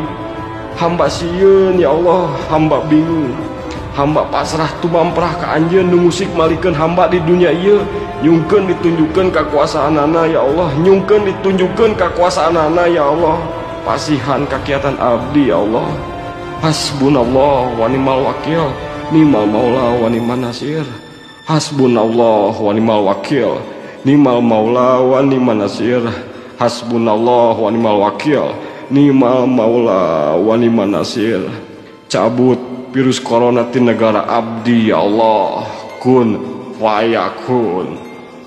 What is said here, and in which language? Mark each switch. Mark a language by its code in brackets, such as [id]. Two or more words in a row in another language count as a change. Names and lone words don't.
[su] Hamba sieun [ar] يا الله, [su] hamba bingung, hamba pasrah tumamprah ka Anjeun nu musik malikeun hamba di dunia ieu. Nyungkeun ditunjukkeun kakuasaanana [ar] يا الله, [su] nyungkeun ditunjukkeun kakuasaanana [ar] يا الله. [su] Pasihan kakiatan abdi [ar] يا الله. حسبنا الله ونعم الوكيل، نعم المولى ونعم النصير. حسبنا الله ونعم الوكيل، نعم المولى ونعم النصير. حسبنا الله ونعم الوكيل، نعم المولى ونعم النصير. [su] Cabut virus corona di negara abdi [ar] يا الله، كن فيكون.